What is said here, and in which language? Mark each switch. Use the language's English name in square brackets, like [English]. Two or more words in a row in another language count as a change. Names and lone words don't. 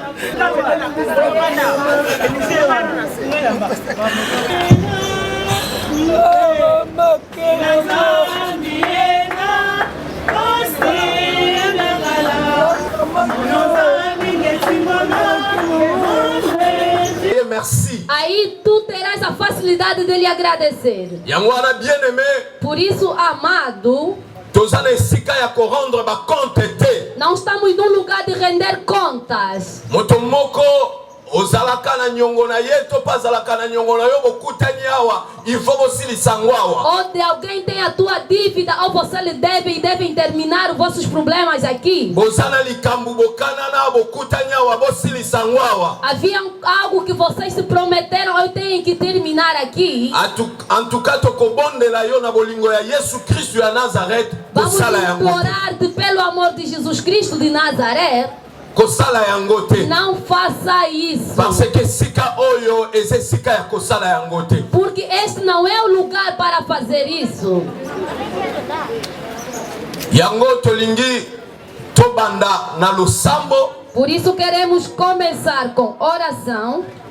[Lingala] Oh, Mama [French] Merci. [Portuguese] Aí tu terás a facilidade de lhe agradecer. [Lingala] Yangwana bien-aimé. [Portuguese] Por isso, amado, não estamos num lugar de render contas. [Lingala] ozalaka na nyongo na ye to pazalaka na nyongo na yo bokutani awa [French] il faut [Lingala] bosilisa ngwawa. [Portuguese] Onde alguém tem a tua dívida ou você lhe deve e devem terminar os vossos problemas aqui. [Lingala] Bozana likambu bokana na bokutani awa bosilisa ngwawa. [Portuguese] Havia algo que vocês se prometeram, eu tenho que terminar aqui. [French] En tout cas [Lingala] tokobondela yo na bolingo ya Yesu Kristo ya Nazareth. [Portuguese] Vamos implorar-te pelo amor de Jesus Cristo de Nazaré. Não faça isso. Porque este não é o lugar para fazer isso. Por isso queremos começar com oração.